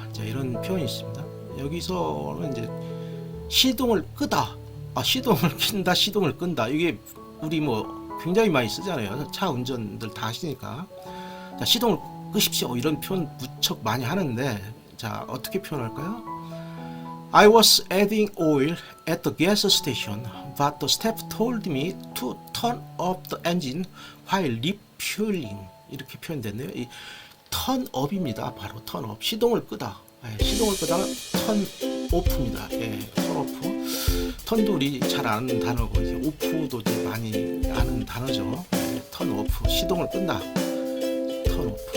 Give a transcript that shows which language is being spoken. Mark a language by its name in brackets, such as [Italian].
[Korean] 이제 이런 표현이 있습니다. 여기서는 이제 시동을 끄다, 시동을 킨다, 시동을 끈다. 이게 우리 뭐 굉장히 많이 쓰잖아요. 차 운전들 다 하시니까. 자, 시동을 끄십시오. 이런 표현 무척 많이 하는데 자, 어떻게 표현할까요? [English] I was adding oil at the gas station, but the staff told me to turn off the engine while refueling. [Korean] 이렇게 표현됐네요. 이 turn off입니다. 바로 turn off. 시동을 끄다. 시동을 끄다가 turn off입니다. [English] turn off. [Korean] turn도 우리 잘 아는 단어고 이제 off도 많이 아는 단어죠. turn off. 시동을 끈다. turn off.